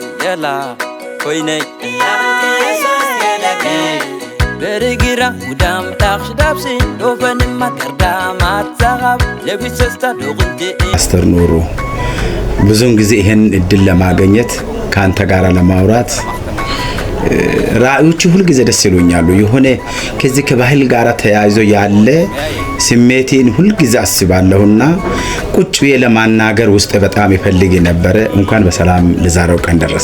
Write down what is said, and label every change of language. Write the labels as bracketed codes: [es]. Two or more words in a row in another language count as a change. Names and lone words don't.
[am] jala koine Berigira udam takhsh dabsin dofen makarda matzagab lebisesta dogunje አስተር ኑሩ ብዙን ጊዜ ይሄን እድል ለማግኘት ካንተ ጋር ለማውራት ራእዮቹ ሁሉ ጊዜ ደስ ይሉኛል የሆነ ከዚህ ከባህል ጋር ተያይዞ ያለ ስሜቴን ሁሉ ጊዜ አስባለሁና ቁጭ ለማናገር ውስጥ በጣም ይፈልግ ነበር እንኳን በሰላም ለዛሬው ቀን ደረሰ